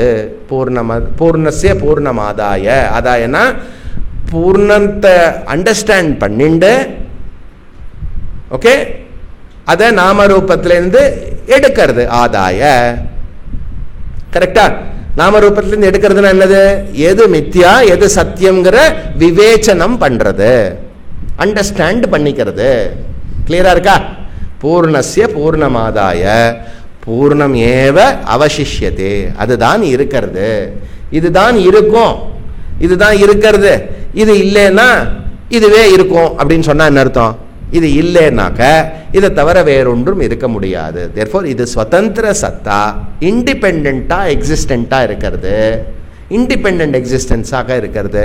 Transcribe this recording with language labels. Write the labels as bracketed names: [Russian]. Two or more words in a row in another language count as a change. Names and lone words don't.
[Sanskrit] पूर्णस्य पूर्णमादाय, [Tamil] அதாயனா பூர்ணத்தை அண்டர்ஸ்டாண்ட் பண்ணிண்டு, ஓகே, அதை நாமரூபத்திலிருந்து எடுக்கிறது ஆதாய. கரெக்டா? நாமரூபத்திலிருந்து எடுக்கிறதுனா என்னது? எது மித்யா எது சத்தியம்ங்கிற விவேச்சனம் பண்றது, அண்டர்ஸ்டாண்ட் பண்ணிக்கிறது. கிளியரா இருக்கா? [Sanskrit] पूर्णस्य पूर्णमादाय पूर्णम् एव अवशिष्यते, [Tamil] அதுதான் இருக்கிறது, இதுதான் இருக்கும், இதுதான் இருக்கிறது. இது இல்லைன்னா இதுவே இருக்கும் அப்படின்னு சொன்னா என்ன அர்த்தம்? இது இல்லைன்னாக்க இதை தவிர வேறொன்றும் இருக்க முடியாது. therefore இது சுதந்திர சத்தா, [English] independent existent [Tamil] இருக்கிறது, [English] independent existence [Tamil] இருக்கிறது.